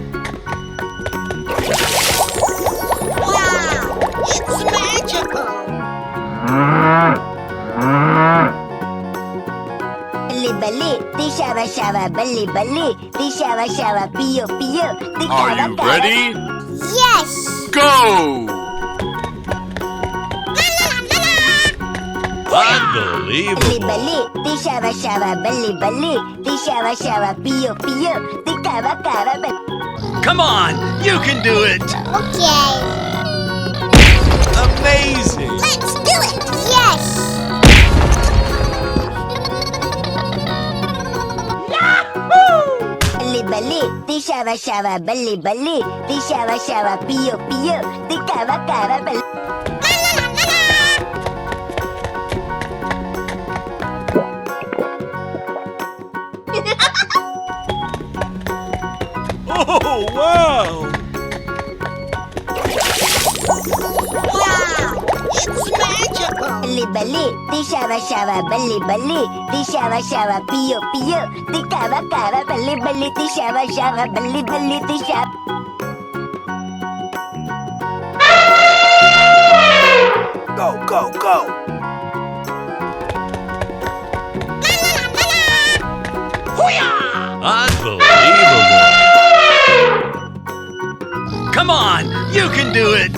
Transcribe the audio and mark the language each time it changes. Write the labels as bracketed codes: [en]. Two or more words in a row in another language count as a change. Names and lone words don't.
[en] Wow! It's magical! Balli balli, di shava shava, balli balli, di shava shava, pio pio, di Are kava you kava. ready? Yes! Go! Unbelievable! Balli, di shava shava, balli balli, di shava shava, pio pio, di kava kava. Come on! You can do it! Okay. Amazing! Let's do it! Yes! Balli balli, di shava shava, balli balli, di shava shava, pio pio, di kava kava. Oh, wow! Wow! It's magical! Balli balli, di shava shava, balli balli, di shava shava, pio pio, di kava kava, balli balli, di shava shava, balli balli, di shava. Go, go, go. Unbelievable! Come on! You can do it!